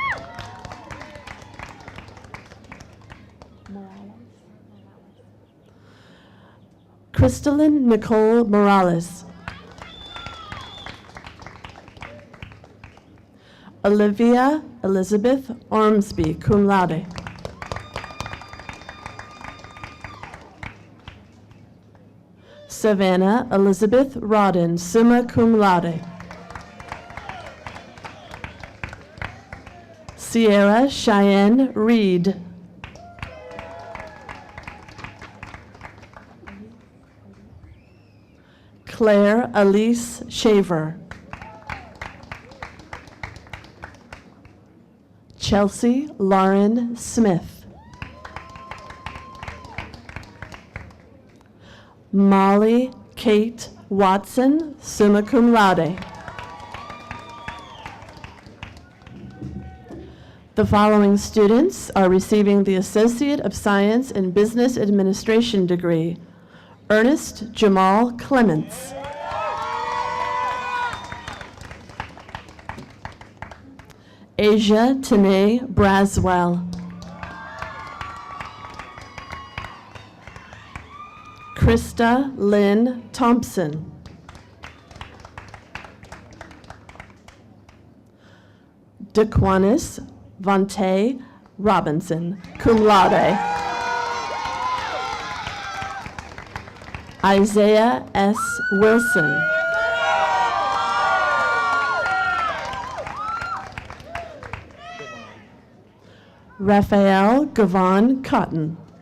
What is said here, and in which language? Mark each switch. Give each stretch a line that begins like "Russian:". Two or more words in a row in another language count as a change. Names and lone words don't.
English: Crystalline Nicole Morales. Olivia Elizabeth Ormsby,
Latin: cum laude.
English: Savannah Elizabeth Rodden,
Latin: summa cum laude.
English: Sierra Cheyenne Reed. Claire Elise Shaver. Chelsea Lauren Smith. Molly Kate Watson,
Latin: summa cum laude.
English: The following students are receiving the Associate of Science in Business Administration degree. Ernest Jamal Clements. Asia Tanae Braswell. Krista Lynn Thompson. Daquanis Vontae Robinson,
Latin: cum laude.
English: Isaiah S. Wilson. Raphael Gavon Cotton.